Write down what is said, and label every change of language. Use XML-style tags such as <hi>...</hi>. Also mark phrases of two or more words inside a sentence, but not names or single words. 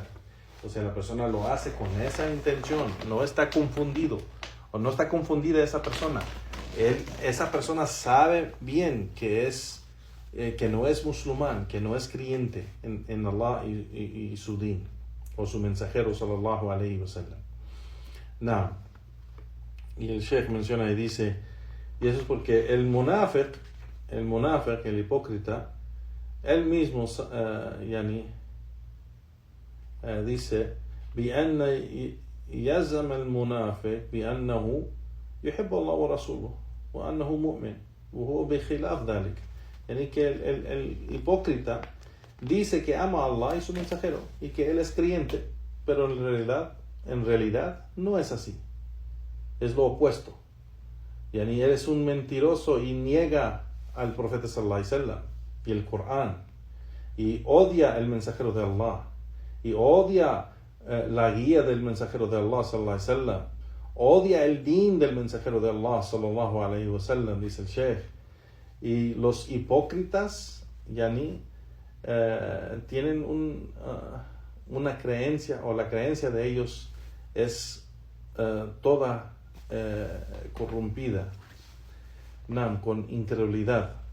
<es>O sea, la persona lo hace con esa intención, no está confundido. O no está confundida esa persona. Esa persona sabe bien que no es musulmán, que no es creyente en Allah y su din, o su mensajero</es> <ar>صلى الله عليه وسلم.</ar> <es>Y el Sheikh menciona y dice, y eso es porque el munafiq, el hipócrita, él mismo dice,</es> <ar>بأن يزعم المنافق بأنه يحب الله ورسوله وأنه مؤمن وهو بخلاف ذلك.</ar> <es>Yani que el hipócrita dice que ama a Allah y su mensajero y que él es creyente, pero en realidad no es así. Es lo opuesto. Yani él es un mentiroso y niega al profeta</es> <ar>صلى الله عليه وسلم</ar> <es>y el Corán y odia el mensajero de Allah y odia la guía del mensajero de Allah</es> <ar>صلى الله عليه وسلم,</ar> <es>odia el din del mensajero de Allah</es> <ar>صلى الله عليه وسلم,</ar> <es>dice el Sheikh. Y los hipócritas yani tienen una creencia, o la creencia de ellos es toda corrompida, con incredulidad.</es>